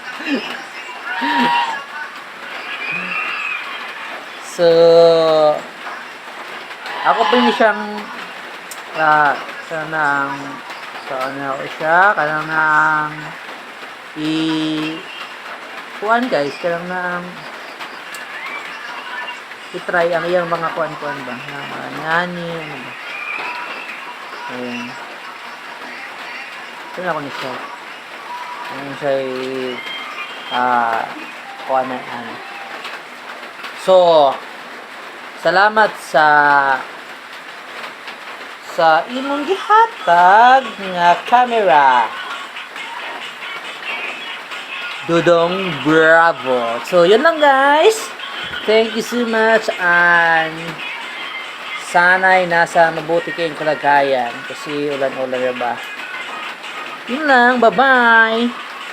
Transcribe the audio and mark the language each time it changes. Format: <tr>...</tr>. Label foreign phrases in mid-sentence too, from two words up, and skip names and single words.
<ceb>So, ako pa niya siyang kanang kuan guys, kanang i-try ang iyang mga kuan ba na mga nani ano ba.</ceb> <tl>Ayan. Ito na ako ni siya. Ayan siya kuan na ano. So,</tl> <ceb>salamat sa imong gihatag nga camera. Dudong Bravo.</ceb> <tl>So, yun lang guys.</tl> <en>Thank you so much and</en> <tl>sana'y nasa mabuti kayong kalagayan kasi ulan-ulan na ba. Yun lang. Bye-bye.</tl>